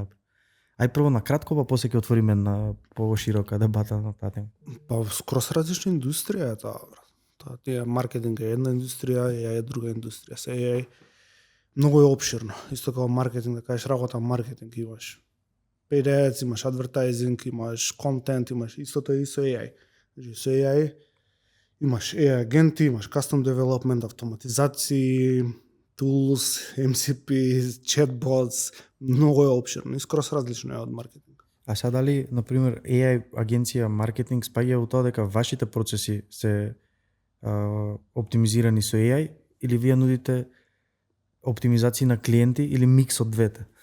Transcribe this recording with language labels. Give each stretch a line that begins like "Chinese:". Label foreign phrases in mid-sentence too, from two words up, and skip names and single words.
Macedonian: Ај прво на кратко, па после ќе отвориме на поширока дебата на таа тема. Па скроз различна индустрија е таа. Таа маркетинг е една индустрија, AI е друга индустрија. Се AI многу е опширно. Исто како маркетинг, да кажеш работа маркетинг имаш.
English: Paid ads, имаш advertising,
Macedonian: имаш контент, имаш истото и со AI. Значи со AI имаш AI агенти, имаш
English: custom development,
Macedonian: автоматизации, tools, MCP, chatbots, многу е опширно и скроз различно е од маркетинг. А сега дали, например, AI агенција маркетинг спаѓа во тоа дека вашите процеси се оптимизирани со AI или вие нудите оптимизации на клиенти или микс од двете?